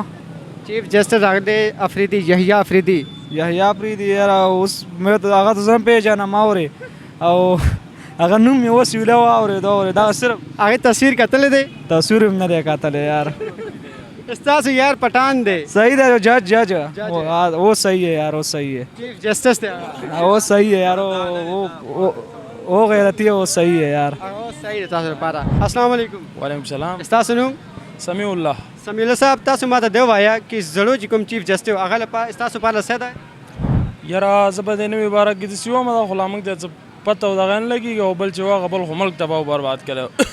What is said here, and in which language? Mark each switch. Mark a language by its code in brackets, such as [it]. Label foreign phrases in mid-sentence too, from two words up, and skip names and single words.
[ps] چیف جسټس راغلی افریدي یحیی افریدي یاره اوس مې ته هغه ته زه هم پېژنم اورې او هغه نوم مې اوس ویله واورېد اورې دا صرف هغې تصویر کتلی دی؟ تصویر هم نه دی کتلی یار. ستاسو یار پټان دی صحیح دی [ur] جج وہ صحیح ہے یار وہ صحیح ہے [ps] چیف جسٹس دی [ur] وہ صحیح ہے یار وہ غیرتی ہے وہ صحیح ہے یار. [ps] صحیح دی تاسو لپاره. [ar] السلام علیکم. وعلیکم السلام. [ps] ستاسو نوم؟ سمیع الله. سمیع الله صاحب تاسو ما ته دا ووایه چې زړو چې کوم چیف جسټس و هغه لپاره ستاسو لپاره څه ده؟ یاره زه به د نوي باره کې داسې وم دا خو لا موږ ته څه پته او دغه نه لګېږي او بل چې هغه بل خو ملک تباه او برباد کړی.